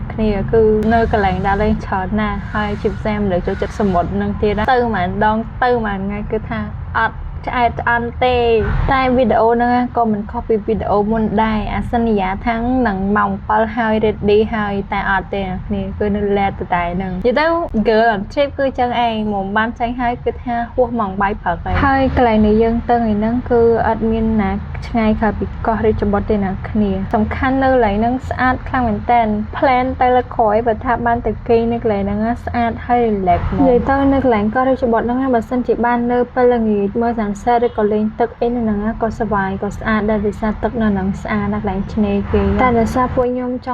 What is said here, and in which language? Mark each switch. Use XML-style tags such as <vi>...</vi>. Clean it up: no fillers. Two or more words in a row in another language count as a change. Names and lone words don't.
<km>គ្នាគឺនៅកន្លែងដើរលេងច្រើនណាស់ហើយជាពិសេសមនុស្សចូលចិត្តសមុទ្រហ្នឹងទៀតទៅម្ដងដងទៅមួយថ្ងៃគឺថាអត់ឆ្អែតឆ្អន់ទេតែវីដេអូហ្នឹងក៏មិនខុសពីវីដេអូមុនដែរអាសន្យាថានឹងម៉ោង7ហើយ ready ហើយតែអត់ទេអ្នកគ្នាគឺនៅ late តែហ្នឹងនិយាយទៅ</km> <en>girl on trip</en> <km>គឺចឹងឯងមកបានចាញ់ហើយគឺថាហួសម៉ោងបាយព្រឹកហើយកន្លែងនេះយើងទៅថ្ងៃហ្នឹងគឺអត់មានណាឆ្ងាយក្រៅពីកោះរា ជបុត្រទេអ្នកគ្នាសំខាន់នៅកន្លែងហ្នឹងស្អាតខ្លាំងមែនតើ plan ទៅលើក្រោយបើថាបានទៅគេនៅកន្លែងហ្នឹងស្អាតហើយ relax មកនិយាយទៅនៅកន្លែងកោះរាជបុត្រហ្នឹងបើសិនជាបាននៅពេលល្ងាចមើលsunset ឬក៏លេងទឹកអីនៅហ្នឹងក៏សប្បាយក៏ស្អាតដែរដោយសារទឹកនៅហ្នឹងស្អាតណាស់កន្លែងឆ្នេរគេតែដោយសារពួកខ្ញុំច</km>